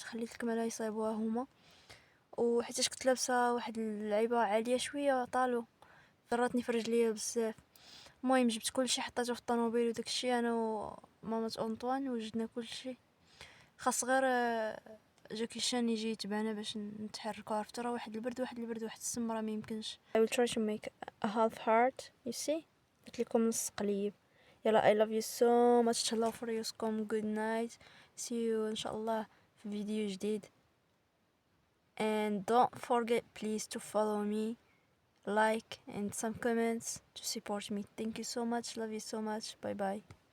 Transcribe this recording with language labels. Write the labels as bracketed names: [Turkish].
[Arabic] خليت الكماله يصايبوها هما، وحيتاش كنت لابسه واحد اللعيبه عاليه شويه طالو ضراتني في رجليا بزاف. المهم جبت كلشي حطيته في الطوموبيل وداكشي، انا ومامة انطوان وجدنا كلشي. خاص غير جاكي شان يجي يتبعنا باش نتحركوا. عرفت راه واحد البرد واحد السمره ما يمكنش. [English] I will try to make a half heart you see. [Arabic] قلت لكم نص قليب. [English] يلا I love you so much. [Arabic] تهلاو في ريوسكم. [English] good night. see you [Arabic] ان شاء الله في فيديو جديد. [English] and don't forget please to follow me, like and some comments to support me. Thank you so much. Love you so much. Bye bye.